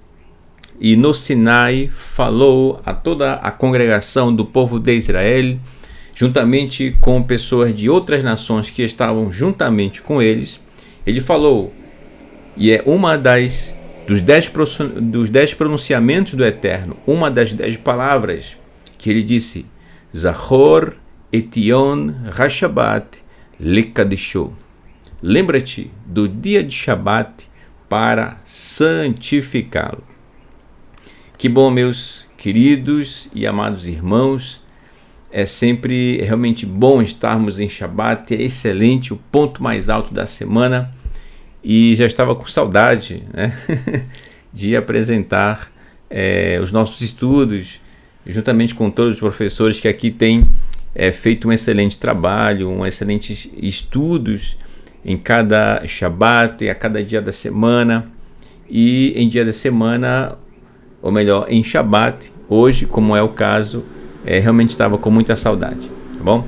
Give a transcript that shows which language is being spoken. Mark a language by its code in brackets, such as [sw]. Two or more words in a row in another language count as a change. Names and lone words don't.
[pt] E no Sinai falou a toda a congregação do povo de Israel, juntamente com pessoas de outras nações que estavam juntamente com eles. Ele falou, e é uma dos 10 pronunciamentos do Eterno, uma das 10 palavras que ele disse, [he] זכור את יום השבת לקדשו. [pt] Lembra-te do dia de Shabat para santificá-lo. Que bom, meus queridos e amados irmãos. É sempre realmente bom estarmos em Shabat. É excelente, o ponto mais alto da semana. E já estava com saudade, né, de apresentar os nossos estudos, juntamente com todos os professores que aqui têm feito um excelente trabalho, excelentes estudos em cada Shabat, a cada dia da semana, e em dia da semana, ou melhor, em Shabat, hoje, como é o caso, realmente estava com muita saudade, tá bom?